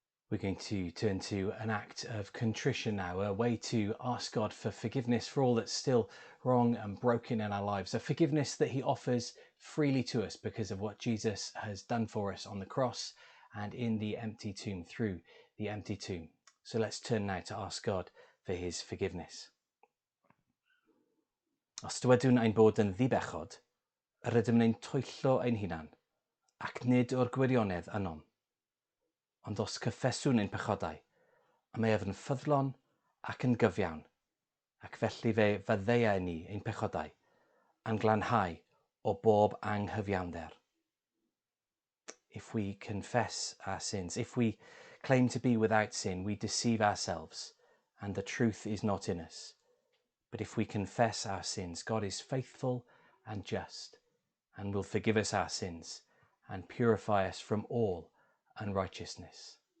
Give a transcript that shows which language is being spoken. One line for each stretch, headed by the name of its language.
English: We're going to turn to an act of contrition now, a way to ask God for forgiveness for all that's still wrong and broken in our lives, a forgiveness that he offers freely to us because of what Jesus has done for us on the cross and in the empty tomb, through the empty tomb. So let's turn now to ask God for his forgiveness.
Welsh: Os dywedwn ein bod yn ddibechod, yr ydym yn twyllo ein hunan, ac nid o'r gwirionedd ynon. Ond os cyffeswn ein pechodau, a mae ef yn ffyddlon ac yn gyfiawn, ac felly fe fyddeia ni ein pechodau, a'n glanhau o bob anghyfiawnder.
English: If we confess our sins, if we claim to be without sin, we deceive ourselves, and the truth is not in us. But if we confess our sins, God is faithful and just, and will forgive us our sins, and purify us from all unrighteousness.